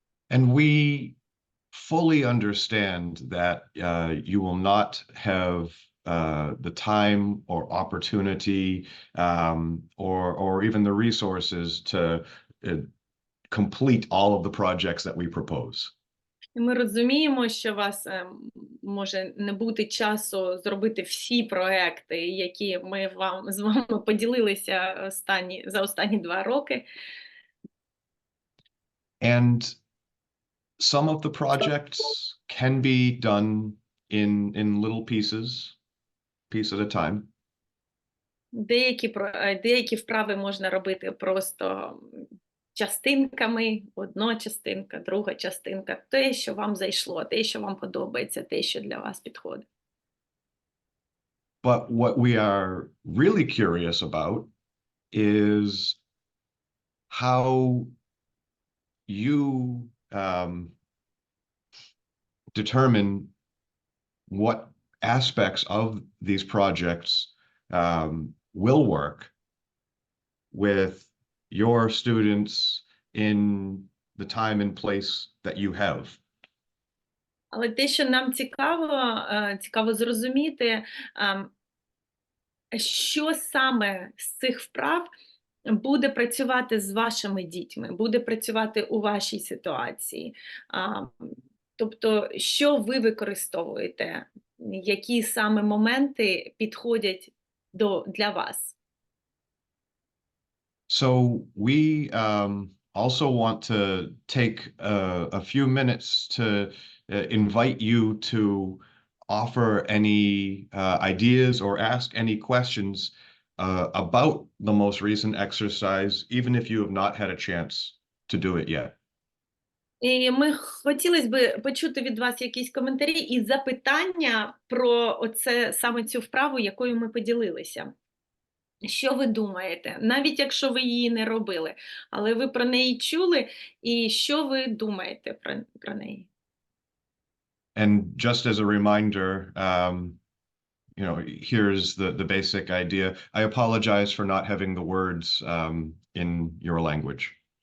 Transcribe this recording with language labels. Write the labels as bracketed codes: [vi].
[en] And we fully understand that you will not have the time or opportunity or even the resources to complete all of the projects that we propose. [uk] Ми розуміємо, що у вас може не бути часу зробити всі проекти, які ми з вами поділилися за останні 2 роки. [en] And some of the projects can be done in little pieces at a time. [uk] Деякі вправи можна робити просто частинками, одна частинка, друга частинка, те, що вам зайшло, те, що вам подобається, те, що для вас підходить. [en] But what we are really curious about is how you determine what aspects of these projects will work with your students in the time and place that you have. [uk] Але те, що нам цікаво зрозуміти, що саме з цих вправ буде працювати з вашими дітьми, буде працювати у вашій ситуації. Тобто, що ви використовуєте, які саме моменти підходять для вас. [en] So we also want to take a few minutes to invite you to offer any ideas or ask any questions about the most recent exercise, even if you have not had a chance to do it yet. [uk] І ми хотілося б почути від вас якісь коментарі і запитання про оце, саме цю вправу, якою ми поділилися. Що ви думаєте? Навіть якщо ви її не робили, але ви про неї чули, і що ви думаєте про неї? [en] And just as a reminder, you know, here's the basic idea. I apologize for not having the words in your language.